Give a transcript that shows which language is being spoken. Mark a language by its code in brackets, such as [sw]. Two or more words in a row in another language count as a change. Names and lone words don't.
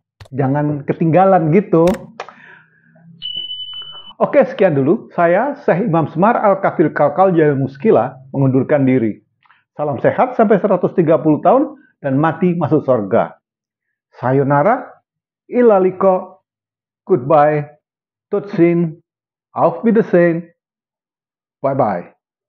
[id] Jangan ketinggalan gitu. Oke, sekian dulu. Saya Syekh Imam Semar Al-Kafil Kalkal Jaya Muskila mengundurkan diri. Salam sehat sampai 130 tahun dan mati masuk surga. Sayonara, [en] ilaliko, goodbye, [nl] tot ziens, [de] auf Wiedersehen, [en] bye bye.